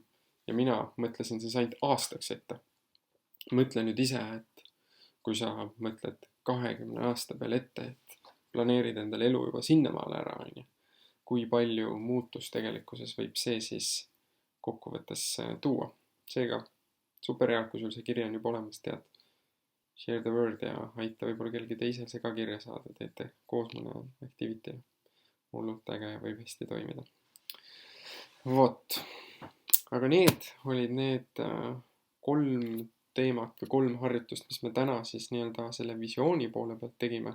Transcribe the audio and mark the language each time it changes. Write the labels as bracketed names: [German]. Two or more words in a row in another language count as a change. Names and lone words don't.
[Estonian] Ja mina mõtlesin siis ainult aastaks ette. Mõtle nüüd ise, et kui sa mõtled 20 aasta peale ette, et planeerid endale elu juba sinnamaale ära, kui palju muutus tegelikkuses võib see siis kokkuvõttes tuua. Seega, super hea, kui sul see kiri on juba olemas, tead, [English] share the word [Estonian] ja aita võib-olla kellegi teisel see ka kirja saada, teete koos mõne activity. Hullult äge ja võib hästi toimida. Vot, aga need olid need 3 teemat või 3 harjutust, mis me täna siis selle visiooni poole pealt tegime.